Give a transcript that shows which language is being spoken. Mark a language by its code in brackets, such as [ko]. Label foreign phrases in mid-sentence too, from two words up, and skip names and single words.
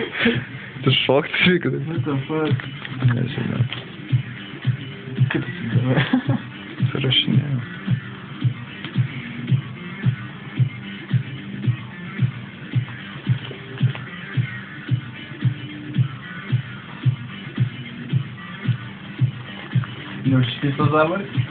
[lt] Tu šokti. [en] What the fuck? [lt] Nežinau. Kaip atsidarė? Surašinėjau. Neužšviestas dabar?